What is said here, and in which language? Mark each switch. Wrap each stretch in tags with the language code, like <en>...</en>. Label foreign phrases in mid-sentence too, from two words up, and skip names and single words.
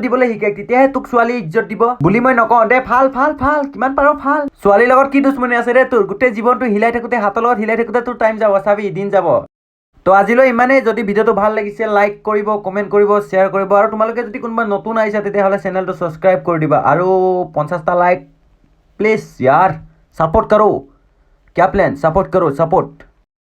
<as>দিবলৈ শিকাই তেতিয়াহে তোক ছোৱালী ইজ্জত দিব বুলি মই নকওঁ দে ভাল কিমান পাৰ ভাল ছোৱালীৰ লগত কি দুশ্মনী আছে ৰে তোৰ গোটেই জীৱনটো হিলাই থাকোঁতে হাতৰ লগত হিলাই থাকোঁতে তোৰ টাইম যাব চাবি দিন যাব তো আজিলৈ ইমানেই যদি ভিডিঅ'টো ভাল লাগিছে লাইক কৰিব কমেণ্ট কৰিব শ্বেয়াৰ কৰিব আৰু তোমালোকে যদি কোনোবা নতুন আহিছা তেতিয়াহ'লে চেনেলটো ছাবস্ক্ৰাইব কৰি দিবা আৰু 50টা</as> <en>like please</en> <hi>यार सपोर्ट करो क्या प्लान सपोर्ट करो सपोर्ट</hi>